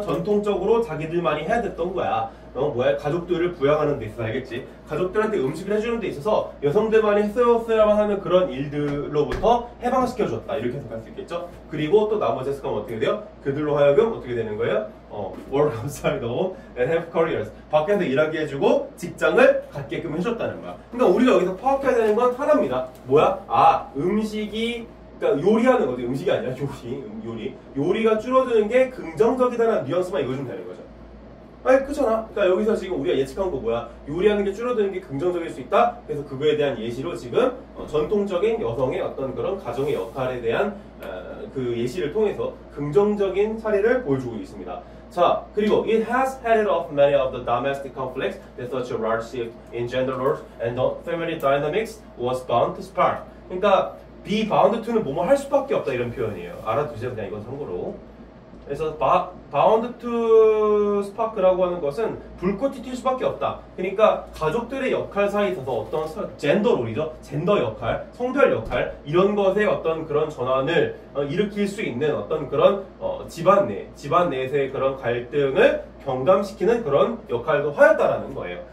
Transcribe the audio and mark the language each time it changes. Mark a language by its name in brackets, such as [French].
[Korean] 전통적으로 자기들만이 해야 됐던 거야. 가족들을 부양하는 데 있어서 알겠지? 가족들한테 음식을 해주는 데 있어서 여성들만이 했어야만 하는 그런 일들로부터 해방시켜줬다. 이렇게 해석할 수 있겠죠? 그리고 또 나머지 해석하면 어떻게 돼요? 그들로 하여금 어떻게 되는 거예요? [English] work outside home and have careers. [Korean] 밖에서 일하게 해주고 직장을 갖게끔 해줬다는 거야. 그러니까 우리가 여기서 파악해야 되는 건 하나입니다. 뭐야? 음식이 그러니까 요리하는 거죠. 음식이 아니라 요리가 줄어드는 게 긍정적이다라는 뉘앙스만 읽어주면 되는 거죠. 아니 그렇잖아. 그러니까 여기서 지금 우리가 예측한 거 뭐야? 요리하는 게 줄어드는 게 긍정적일 수 있다. 그래서 그거에 대한 예시로 지금 전통적인 여성의 어떤 그런 가정의 역할에 대한 그 예시를 통해서 긍정적인 사례를 보여주고 있습니다. 자, 그리고 [English] it has headed off many of the domestic conflicts that such a large shift in gender roles and family dynamics was bound to spark. [Korean] 그러니까 [English] be bound to [Korean] 는 뭐뭐 할 수밖에 없다 이런 표현이에요. 알아두세요. 그냥 이건 참고로. 그래서 [English] bound to spark [Korean] 라고 하는 것은 불꽃이 튈 수밖에 없다. 그러니까 가족들의 역할 사이에 있어서 어떤 젠더 롤이죠. 젠더 역할, 성별 역할 이런 것의 어떤 그런 전환을 일으킬 수 있는 어떤 그런 집안 내에서의 그런 갈등을 경감시키는 그런 역할도 하였다라는 거예요.